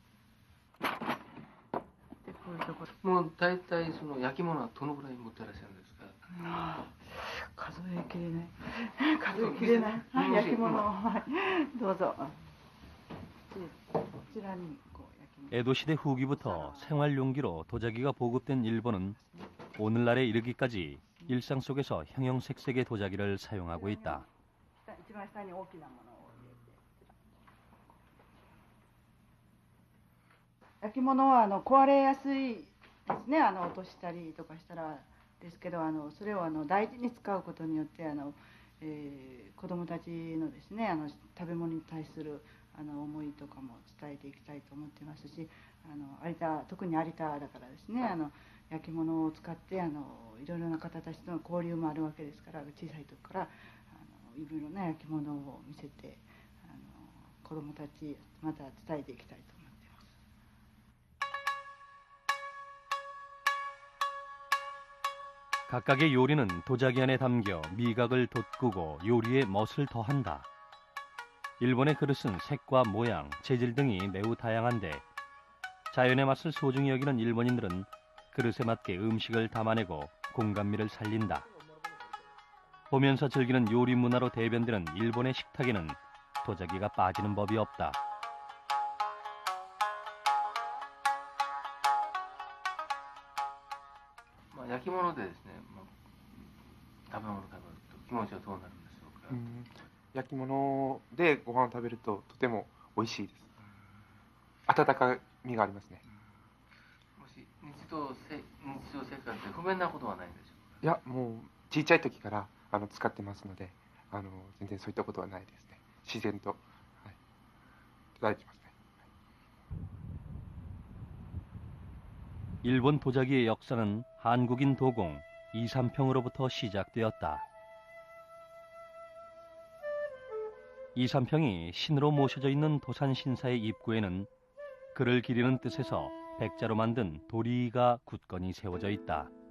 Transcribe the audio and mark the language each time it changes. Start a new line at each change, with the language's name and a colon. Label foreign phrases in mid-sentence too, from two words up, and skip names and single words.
Japanese: もう大体その焼き物はどのぐらい持ってらっしゃるんですか？数えきれない数えきれない焼き物を、はい、どうぞ。こちらに
Korean: 에도 시대 후기부터 생활 용기로 도자기가 보급된 일본은 오늘날에 이르기까지 일상 속에서 형형색색의 도자기를 사용하고 있다.
Japanese: 焼き物は壊れやすいですね。落としたりとかしたらですけど、それを大事に使うことによって子どもたちのですね食べ物に対する思いとかも伝えていきたいと思ってますし、特に有田だからですね焼き物を使っていろいろな方たちとの交流もあるわけですから、小さい時からいろいろな焼き物を見せて子どもたちまた伝えていきたいと思います。
Korean: 각각의 요리는 도자기 안에 담겨 미각을 돋구고 요리에 멋을 더한다. 일본의 그릇은 색과 모양, 재질 등이 매우 다양한데 자연의 맛을 소중히 여기는 일본인들은 그릇에 맞게 음식을 담아내고 공감미를 살린다. 보면서 즐기는 요리 문화로 대변되는 일본의 식탁에는 도자기가 빠지는 법이 없다.
Japanese: 焼き物でですね、食べ物を食べると気持ちはどうなるんでしょうか？焼き物でご飯を食べるととても美味しいです。温かみがありますね。もし日常生活で不便なことはないんでしょうか？いや、もう小さい時から使ってますので、全然そういったことはないですね。自然と、はい、いただいてますね。
Korean: 일본 도자기의 역사는 한국인 도공 이삼평으로부터 시작되었다. 이삼평이 신으로 모셔져 있는 도산신사의 입구에는 그를 기리는 뜻에서 백자로 만든 도리가 굳건히 세워져 있다.